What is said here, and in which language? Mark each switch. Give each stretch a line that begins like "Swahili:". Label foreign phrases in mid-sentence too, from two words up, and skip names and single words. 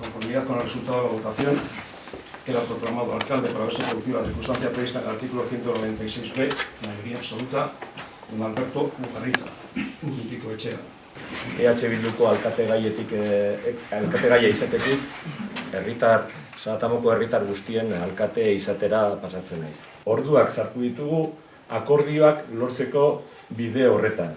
Spanish: conformidad con el resultado de la votación, queda proclamado alcalde para haberse producido la circunstancia prevista en el artículo 196b, mayoría absoluta, don Alberto Mujarriza, Urrutiko Etxea.
Basque: Bilduko alkategaia izatetik, Zatamoko herritar guztien alkate izatera pasatzen naiz. Orduak sartu ditugu akordioak lortzeko bide horretan.